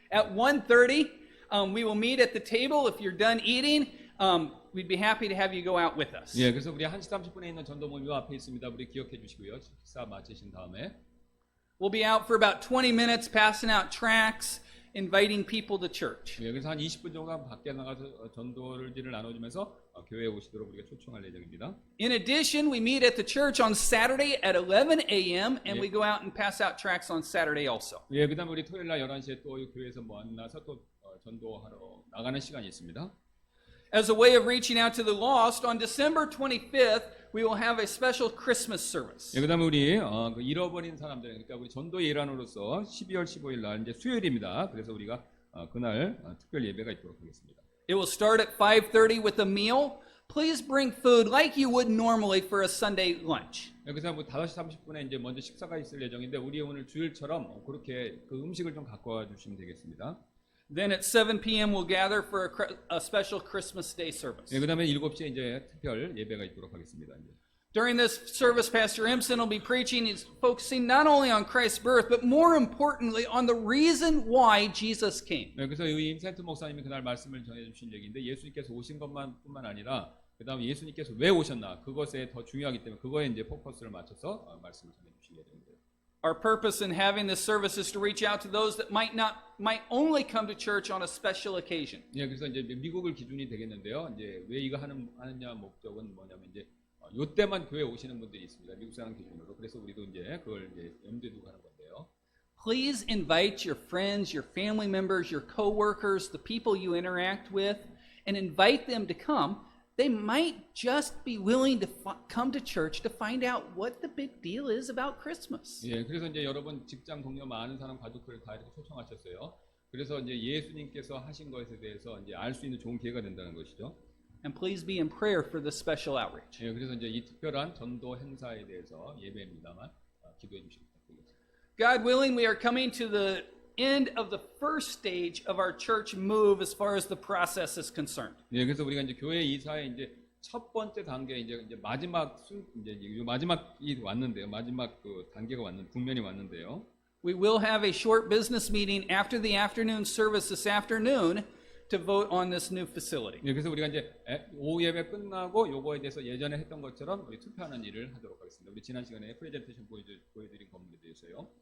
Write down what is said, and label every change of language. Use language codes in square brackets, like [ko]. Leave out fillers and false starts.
[en] At 1:30, we will meet at the table. If you're done eating, we'd be happy to have you go out with us. [ko] 예, 그래서 우리 1시 30분에 있는 전도 모임 앞에 있습니다. 우리 기억해 주시고요. 식사 마치신 다음에 [en] We'll be out for about 20 minutes, passing out tracts, inviting people to church. [ko] 예, 그래서 한 20분 정도 밖에 나가서 전도를 나눠주면서 교회에 오시도록 우리가 초청할 예정입니다. [en] In addition, we meet at the church on Saturday at 11 a.m. and we go out and pass out tracts on Saturday also. [ko] 예, 그다음에 우리 토요일 날 11시에 또 교회에서 만나서 또 전도하러 나가는 시간이 있습니다. [en] As a way of reaching out to the lost, on December 25th, we will have a special Christmas service. [ko] 예, 그다음에 우리 그 잃어버린 사람들, 그러니까 우리 전도의 일환으로서 12월 15일 날 이제 수요일입니다. 그래서 우리가 그날 특별 예배가 있도록 하겠습니다. [en] It will start at 5:30 with a meal. Please bring food like you would normally for a Sunday lunch. [ko] 그래서 뭐 5시 30분에 이제 먼저 식사가 있을 예정인데 우리 오늘 주일처럼 그렇게 그 음식을 좀 갖고 와 주시면 되겠습니다. [en] Then at 7 p.m. we'll gather for a special Christmas Day service. [ko] 예, 그다음에 7시에 이제 특별 예배가 있도록 하겠습니다. 이제. [en] During this service, Pastor Empson will be preaching. He's focusing not only on Christ's birth, but more importantly on the reason why Jesus came. [ko] 네, 그래서 이 임센트 목사님이 그날 말씀을 전해주신 얘기인데 예수님께서 오신 것뿐만 아니라 그다음에 예수님께서 왜 오셨나 그것에 더 중요하기 때문에 그거에 이제 포커스를 맞춰서 말씀을 전해주실 예정입니다. [en] Our purpose in having this service is to reach out to those that might only come to church on a special occasion. [ko] 예, 그래서 이제 미국을 기준이 되겠는데요. 이제 왜 이거 하느냐 목적은 뭐냐면 이제 요때만 교회 오시는 분들이 있습니다. 미국 사람 기준으로. 그래서 우리도 이제 그걸 이제 염두에 두고 하는 건데요. [en] Please invite your friends, your family members, your co-workers, the people you interact with, and invite them to come. They might just be willing to come to church to find out what the big deal is about Christmas. [ko] 예, 그래서 이제 여러분 직장 동료 많은 사람 가족들 다 이렇게 초청하셨어요. 그래서 이제 예수님께서 하신 것에 대해서 이제 알 수 있는 좋은 기회가 된다는 것이죠. [en] And please be in prayer for this special outreach. [ko] 예, 그래서 이제 이 특별한 전도 행사에 대해서 예배입니다만 기도해 주시기 부탁드리겠습니다. [en] God willing, we are coming to the end of the first stage of our church move as far as the process is concerned. [ko] 예, 그래서 우리가 이제 교회 이사의 이제 첫 번째 단계 이제 마지막이 왔는데요. 마지막 그 단계가 국면이 왔는데요. [en] We will have a short business meeting after the afternoon service this afternoon to vote on this new facility. [ko] 예, 그래서 우리가 이제 오후 예배 끝나고 요거에 대해서 예전에 했던 것처럼 우리 투표하는 일을 하도록 하겠습니다. 우리 지난 시간에 프레젠테이션 보여드린 건물에 대해서요.